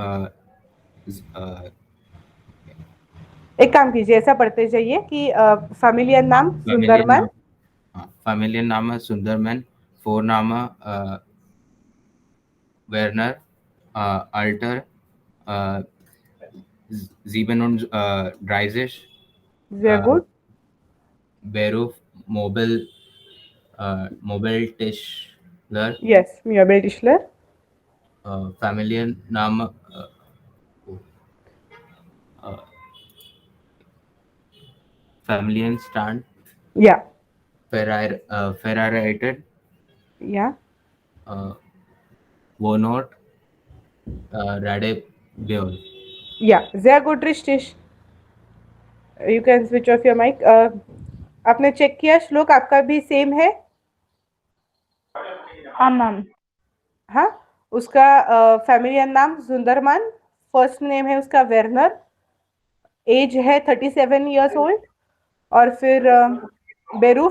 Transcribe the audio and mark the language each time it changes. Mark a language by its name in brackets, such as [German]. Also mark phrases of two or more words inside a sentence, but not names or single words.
[Hindi] एक काम कीजिए ऐसा पढ़ते जाइए कि [German] Familienname [Hindi] सुंदरमन. [German] Familienname [Hindi] है सुंदरमन. [German] Vorname Werner Alter Sieben und Dreißig, Sehr gut. Beruf Mobiltischler, Yes, Mabel Tischler. Familienname Familienstand, Ja, verheiratet, ja, Wohnort, Radebeul. ja. Sehr gut, richtig. [English] You can switch off your mic. [Hindi] आपने चेक किया श्लोक आपका भी सेम है. हाँ मैम. हाँ उसका [German] Familienname [Hindi] सुंदरमन. [English] first name [Hindi] है उसका वेरनर. एज है 37 [English] years old. [Hindi] और फिर बेरूफ